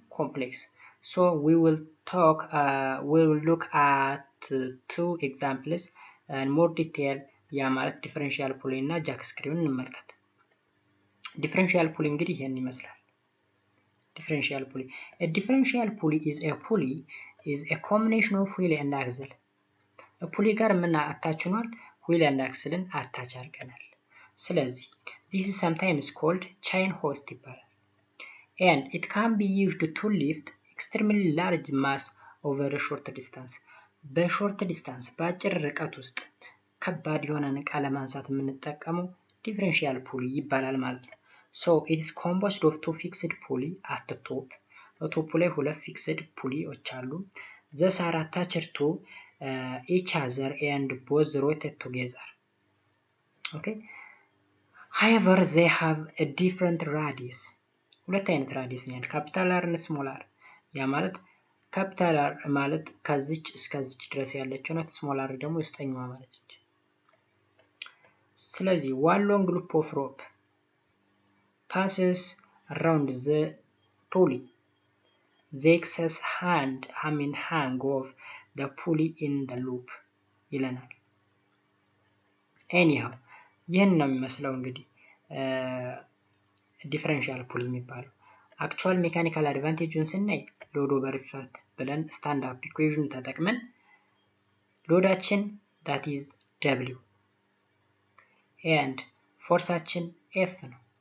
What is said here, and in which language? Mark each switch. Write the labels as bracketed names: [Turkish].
[English] ኮምፕሌክስ። So we will look at two examples in more detail. [Amharic] ያ ማለት ዲፈረንሻል ፑሊ እና ጃክ ስክሪውን እንመልከት። ዲፈረንሻል ፑሊ እንግዲህ ይሄን ይመስላል። ዲፈረንሻል ፑሊ [English] a differential pulley is a combination of wheel and axle. [Amharic] ፑሊ ጋር ምን አታችኗል? [English] ዊል and axle [Amharic] አታች አድርገናል። ስለዚህ [English] this is sometimes called chain hoist [Amharic] ይባላል. [English] And it can be used to lift extremely large mass over a short distance. [Amharic] በሾርት ዲስታንስ በአጭር ርቀት ውስጥ ከባድ የሆነን ዕቃ ለማንሳት የምንጠቀመው ዲፈረንሻል ፑሊ ይባላል ማለት ነው። [English] So it is composed of two fixed pulley at the top. [Amharic] በቶፑ ላይ ሁለት ፊክስድ ፑሊዎች አሉ። [English] These are attached to each other and both rotate together. Okay. However, they have a different radius. [Amharic] ሁለት አይነት ራዲየስ ነው ያለው፣ ካፒታል አር እና ስሞል አር። ያ ማለት ካፒታል አር ማለት ከዚች እስከዚች ድረስ ያለችው ናት። ስሞል አር ደግሞ ውስጠኛዋ ማለት ነች። ስለዚህ [English] one long loop of rope passes around the pulley. The excess hang of the pulley in the loop [Amharic] ይለናል። anyhow ይህን ነው የሚመስለው እንግዲህ ዲፈረንሻል ፑሊ የሚባለው። አክቹዋል ሜካኒካል አድቫንቴጁን ስናይ ሎድ ኦቨር ኢፈርት ብለን ስታንዳርድ ኢኩዌሽን ተጠቅመን ሎዳችን [English] that is W and [Amharic] ፎርሳችን F ነው